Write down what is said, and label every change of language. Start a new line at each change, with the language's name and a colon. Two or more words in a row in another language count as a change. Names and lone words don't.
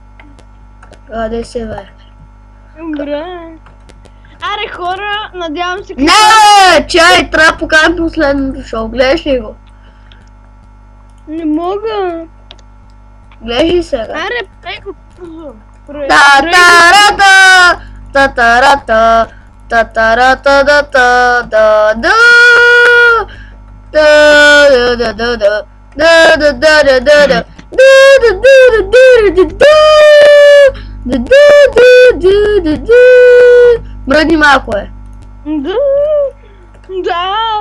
Bulgarian: Къде се бе? Добре. Аре хора, надявам се... Не, чай, трябва да покажем последното шоу. Гледаш ли го? Не мога. Гледаш ли сега? Аре, пей го. Та-та-ра-та, та-та-ра-та, та-та-ра-та-да-та-да-да, да-да-да-да-да, да-да-да-да-да, да-да-да-да-да-да. Мръдни малко е. Да.